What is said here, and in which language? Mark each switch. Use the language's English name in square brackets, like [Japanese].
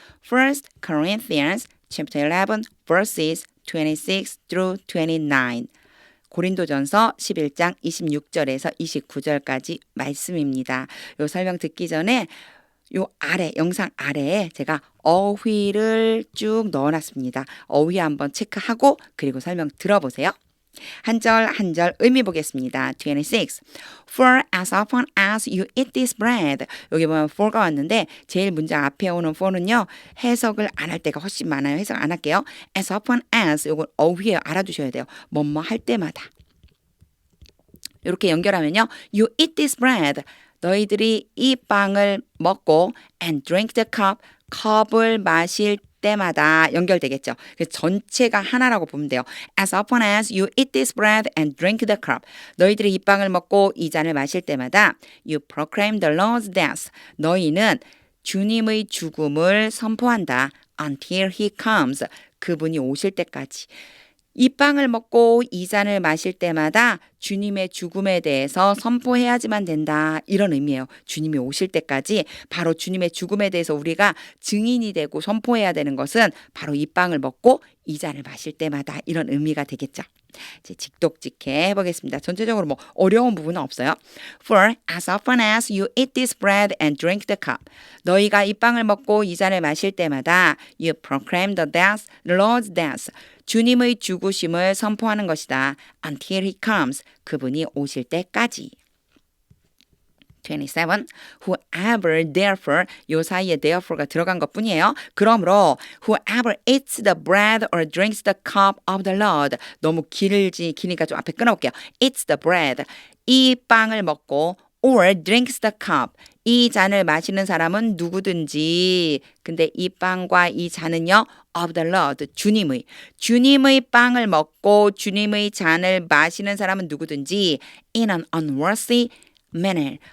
[English] First Corinthians chapter 11 verses 26 through 29 [Korean] 고린도전서 11장 26절에서 29절까지 말씀입니다. 요 설명 듣기 전에 요 아래 영상 아래에 제가 어휘를 쭉 넣어놨습니다. 어휘 한번 체크하고 그리고 설명 들어보세요. 한 절 한 절 의미 보겠습니다. [English] 26. For as often as you eat this bread. [Korean] 여기 보면 for가 왔는데 제일 문장 앞에 오는 for는요. 해석을 안 할 때가 훨씬 많아요. 해석 안 할게요. [English] As often as [Korean] 요건 어휘에 알아두셔야 돼요. 뭐뭐 할 때마다. 이렇게 연결하면요. [English] You eat this bread. [Korean] 너희들이 이 빵을 먹고 [English] and drink the cup. [Korean] 컵을 마실 때마다 연결되겠죠. 그래서 전체가 하나라고 보면 돼요. [English] As often as you eat this bread and drink the cup. [Korean] 너희들이 이 빵을 먹고 이 잔을 마실 때마다 [English] you proclaim the Lord's death. [Korean] 너희는 주님의 죽음을 선포한다. [English] Until he comes. [Korean] 그분이 오실 때까지. 이 빵을 먹고 이 잔을 마실 때마다 주님의 죽음에 대해서 선포해야지만 된다. 이런 의미예요. 주님이 오실 때까지 바로 주님의 죽음에 대해서 우리가 증인이 되고 선포해야 되는 것은 바로 이 빵을 먹고 이 잔을 마실 때마다 이런 의미가 되겠죠. 이제 직독직해 해보겠습니다. 전체적으로 뭐 어려운 부분은 없어요. [English] For as often as you eat this bread and drink the cup. [Korean] 너희가 이 빵을 먹고 이 잔을 마실 때마다 [English] you proclaim the death, the Lord's death. [Korean] 주님의 죽으심을 선포하는 것이다. [English] Until he comes. [Korean] 그분이 오실 때까지. 27. [English] Whoever therefore [Korean] 요 사이에 therefore가 들어간 것뿐이에요. 그러므로 [English] whoever eats the bread or drinks the cup of the Lord [Korean] 너무 기니까 좀 앞에 끊어볼게요. [English] Eats the bread [Korean] 이 빵을 먹고 [English] or drinks the cup [Korean] 이 잔을 마시는 사람은 누구든지 근데 이 빵과 이 잔은요 of the Lord 주님의 빵을 먹고 주님의 잔을 마시는 사람은 누구든지 [English] in an unworthy manner.